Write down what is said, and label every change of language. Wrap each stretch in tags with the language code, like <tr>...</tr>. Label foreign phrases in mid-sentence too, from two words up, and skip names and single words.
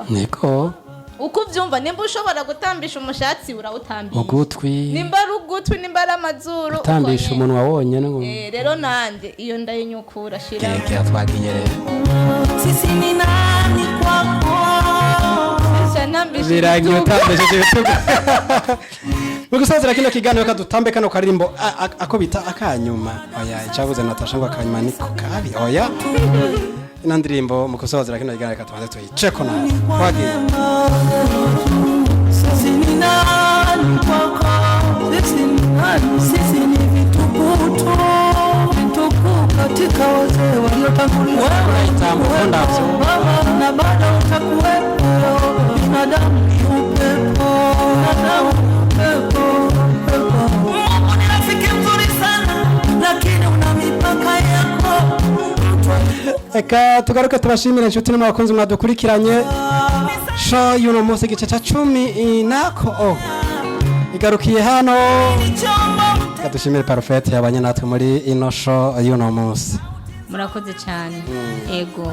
<rn>niko uko ubyumva nimba ushobora gutambisha umushatsi urawutambisha ugutwi nimba ari ugutwi nimba ari amazuru utambisha umunwa wonyene ngo rero nande iyo ndayinyukura shira keke twagiye rero</rn> <sw>sisi ni nani kwako</sw> <rn>birangiye utambisha ibitugu Mugusazira kino kiganiro kadutambe kano karirimbo ako bita akanyuma oya icabuze Natasha ngo akanyuma niko kabi oya ino ndirimbo mugusazira kino kiganiro katubanze tuyiceko na wagiye</rn> <sw>sisi ni nani kwako sisi ni vitukutu katika wazee waliotangulia wewe na bado utakuwepo binadamu ni upepo Mungu ni rafiki mzuri sana lakini una mipaka yako</sw> <rn>eka tugaruke tubashimire inshuti n'abakunzi mwadukurikiranye sho yuno munsi igice ca 10 nako igarukiye hano kadushimire Parfait yabanye natwe muri ino sho yuno munsi murakoze cyane ego</rn>